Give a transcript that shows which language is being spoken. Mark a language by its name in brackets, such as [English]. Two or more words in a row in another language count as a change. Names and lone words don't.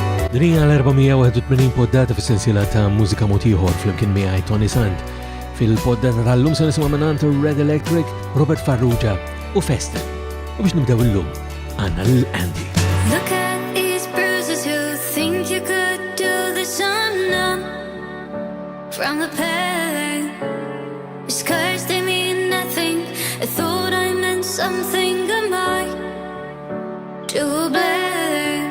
[Maltese] Din hija l-481 poddata fis-sensiela ta' mużika mod ieħor flimkien miegħi Tony Sant. Fil-poddata tal-lum se nisimgħu minn Red Electric, Robert Farrugia u Festa. U biex nibdew illum għandna l-Andy. [English] Look at these bruises, who think you could do this unknown. From the pain, your scars, they mean nothing. I thought I meant something, am I to blame?